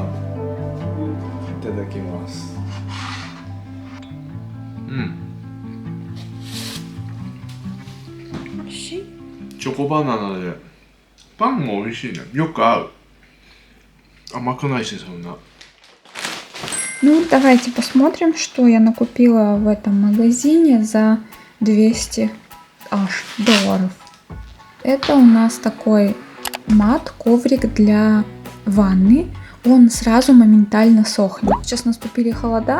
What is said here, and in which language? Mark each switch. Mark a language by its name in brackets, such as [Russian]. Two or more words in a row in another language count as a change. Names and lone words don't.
[Russian] Итадакимасу. [Japanese] チョコバナナでパンも美味しいね。よく合う。甘くないしそんな。 [Russian] Давайте посмотрим, что я накупила в этом магазине за 200 долларов. Это у нас такой мат, коврик для ванны. Он сразу моментально сохнет. Сейчас наступили холода.